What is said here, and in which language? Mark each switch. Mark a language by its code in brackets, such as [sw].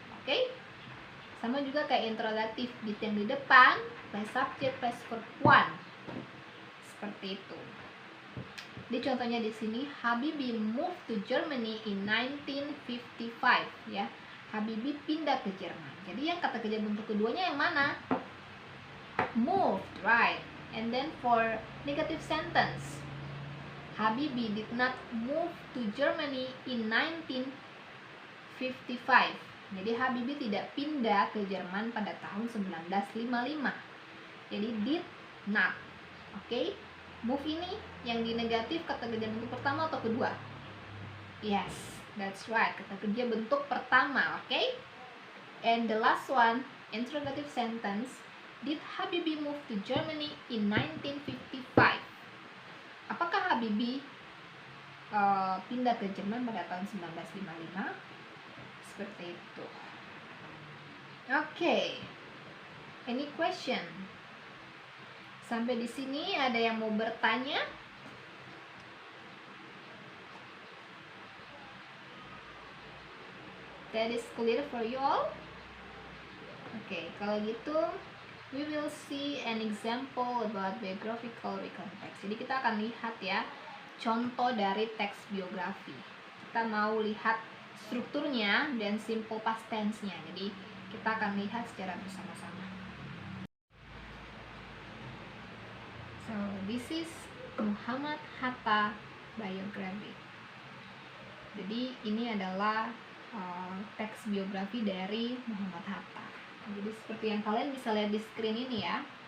[id] Oke? Sama juga kayak interrogatif, did yang di depan [en] plus subject plus verb one. [id] Seperti itu. Di contohnya di sini, [en] Habibie moved to Germany in 1955 [id] ya. Habibie pindah ke Jerman. Jadi yang kata kerja bentuk keduanya yang mana? [en] Moved, right? And then for negative sentence, Habibie did not move to Germany in 1955. [id] Jadi Habibie tidak pindah ke Jerman pada tahun 1955. Jadi [en] did not. [id] Oke? Move ini yang di negatif kata kerja bentuk pertama atau kedua? [en] Yes, that's right. [id] Kata kerja bentuk pertama, oke? [en] And the last one, interrogative sentence. Did Habibie move to Germany in 1955? [id] Apakah Habibie pindah ke Jerman pada tahun 1955? Seperti itu. Oke. [en] Any question? [id] Sampai di sini ada yang mau bertanya? [en] That is clear for you all? Oke, [id] kalau gitu [en] we will see an example about biographical recontext. [id] Jadi kita akan lihat ya contoh dari teks biografi. Kita mau lihat strukturnya dan simple past tense-nya. Jadi kita akan lihat secara bersama-sama. [en] So this is Muhammad Hatta biography. [id] Jadi ini adalah teks biografi dari Muhammad Hatta. Jadi seperti yang kalian bisa lihat di screen ini ya.